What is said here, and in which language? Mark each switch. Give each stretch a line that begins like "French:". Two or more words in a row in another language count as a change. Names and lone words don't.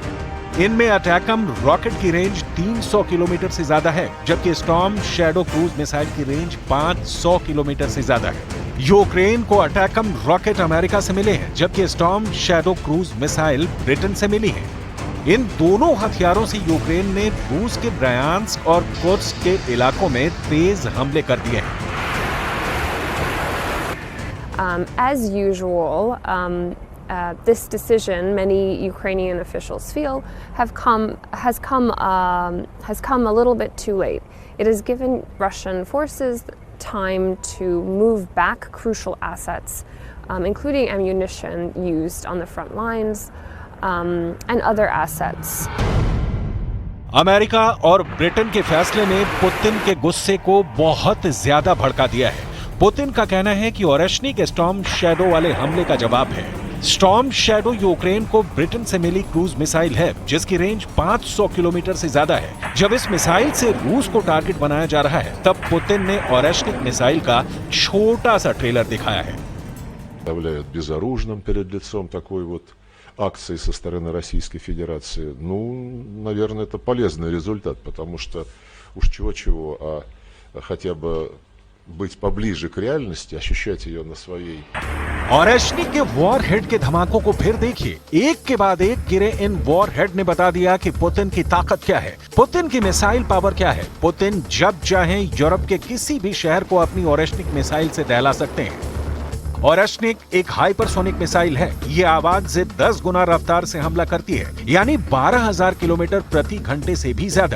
Hindi: इनमें अटैकम रॉकेट की रेंज 300 किलोमीटर से ज्यादा है, जबकि स्टॉर्म शैडो
English: cruise missile
Hindi: की रेंज 500 किलोमीटर से ज्यादा है। यूक्रेन को अटैकम रॉकेट अमेरिका से मिले हैं, जबकि स्टॉर्म शैडो
English: cruise missile
Hindi: ब्रिटेन से मिली है। इन दोनों हथियारों से यूक्रेन ने रूस के ब्रायांस्क और कुर्स्क के इलाकों में तेज हमले कर दिए हैं।
English: As usual, this decision, many Ukrainian officials feel, has come a little bit too late. It has given Russian forces time to move back crucial assets, including ammunition used on the front lines and other assets.
Hindi: अमेरिका और ब्रिटेन के फैसले ने पुतिन के गुस्से को बहुत ज्यादा भड़का दिया है। पुतिन का कहना है कि ओरेशनिक स्टॉर्म शैडो वाले हमले का जवाब है। स्टॉर्म शैडो यूक्रेन को ब्रिटेन से मिली
English: cruise missile
Hindi: है, जिसकी रेंज 500 किलोमीटर से ज्यादा है। जब इस मिसाइल से रूस को टारगेट बनाया जा रहा है, तब पुतिन ने ओरेशनिक मिसाइल का छोटा सा ट्रेलर दिखाया है।
Russian: Являют безоружным перед лицом такой вот акции со стороны Российской Федерации. Ну, наверное, это полезный результат, потому что уж чего-чего, а хотя бы быть поближе к реальности, ощущать ее на своей.
Hindi: ओरेशनिक के वॉरहेड के धमाकों को फिर देखिए। एक के बाद एक गिरे इन वॉरहेड ने बता दिया कि पुतिन की ताकत क्या है, पुतिन की
English: missile power
Hindi: क्या है। पुतिन जब चाहें यूरोप के किसी भी शहर को अपनी ओरेशनिक मिसाइल से दहला सकते हैं। ओरेश्निक एक
English: hypersonic missile
Hindi: है। ये आवाज से 10 गुना रफ्तार से हमला करती है, यानी 12,000 किलोमीटर प्रति घंटे से भी ज्यादा।